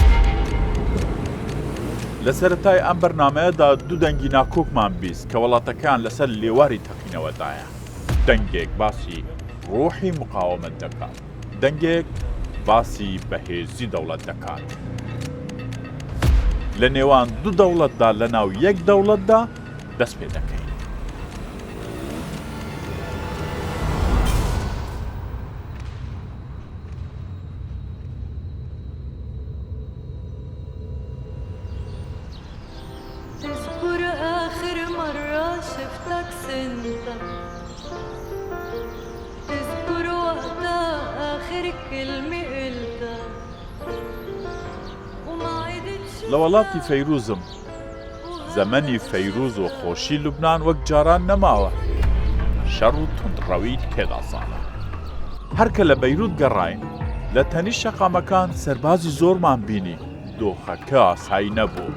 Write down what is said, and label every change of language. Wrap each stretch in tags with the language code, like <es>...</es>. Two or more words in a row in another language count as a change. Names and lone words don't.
<ckb>لە سەرەتای ئەم بەرنامەیەدا 2 دەنگی ناکۆکمان بیست کە وڵاتەکان لەسەر لێواری تەقینەوەدایە. دەنگێک باسی ڕۆحی مقاومەت دەکات، دەنگێک باسی بەهێزی دەوڵەت دەکات. لە نێوان دوو دەوڵەتدا لە ناو یەک دەوڵەتدا دەست پێ دەکەین.</ckb> <ar>تذكر آخر مرة شفتك سنتا تذكر وقتها آخر كلمة قلتها وما عدتش</ar> <ckb>لە وڵاتی فەیروزم زەمەنی فەیروز و خۆشی لوبنان وەک جاران نەماوە، شەڕ و توندڕەوی تێدا ساڵە. هەرکە لە بەیروت گەڕاین لە تەنی شەقامەکان سەربازی زۆرمان بینی، دۆخەکە ئاسایی نەبوو.</ckb>